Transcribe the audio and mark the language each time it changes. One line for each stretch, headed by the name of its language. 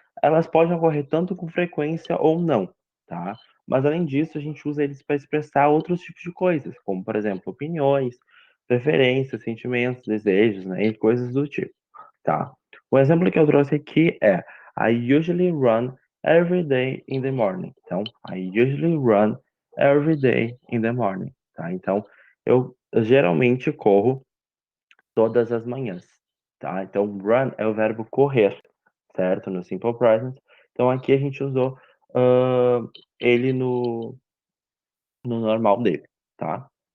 Portuguese: Elas podem ocorrer tanto com frequência ou não, tá? Mas além disso, a gente usa eles para expressar outros tipos de coisas, como, por exemplo, opiniões, preferências, sentimentos, desejos, né, e coisas do tipo, tá? O exemplo que eu trouxe aqui é
English: I usually run every day in the morning. Então, I usually run every day in the morning, tá?
Portuguese: Então, eu geralmente corro todas as manhãs, tá? Então, run é o verbo correr, certo? No simple present. Então, aqui a gente usou ele no normal dele, tá?